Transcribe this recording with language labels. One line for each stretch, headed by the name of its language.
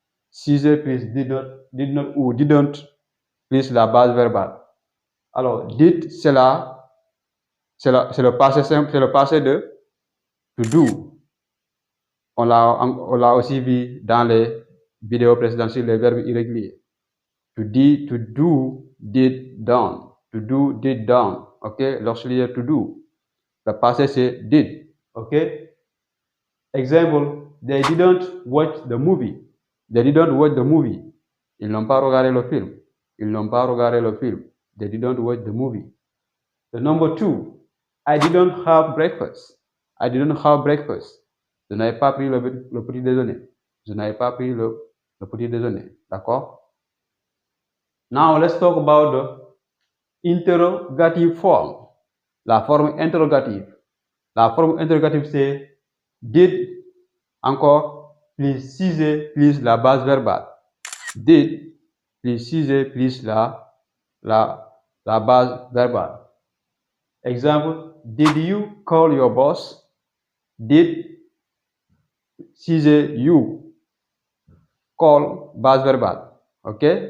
French: Sujet plus did not ou didn't plus la base verbale. Alors, did, c'est le passé simple, c'est le passé de to do. On l'a aussi vu dans les vidéos précédentes sur les verbes irréguliers.
English: To do, did, done. To do, did, done. Ok?
French: L'auxiliaire to do. Le passé c'est did. Ok?
English: Exemple, they didn't watch the movie. They didn't watch the movie.
French: Ils n'ont pas regardé le film. Ils n'ont pas regardé le film.
English: They didn't watch the movie. The number 2, I didn't have breakfast. I didn't have breakfast.
French: Je n'avais pas pris le petit déjeuner. Je n'avais pas pris le petit déjeuner. D'accord?
English: Now let's talk about the interrogative form.
French: La forme interrogative. La forme interrogative c'est did, encore, plus sujet plus la base verbale. Did plus sujet plus la base verbale. Exemple,
English: did you call your boss? Did sujet you call base verbale. Ok?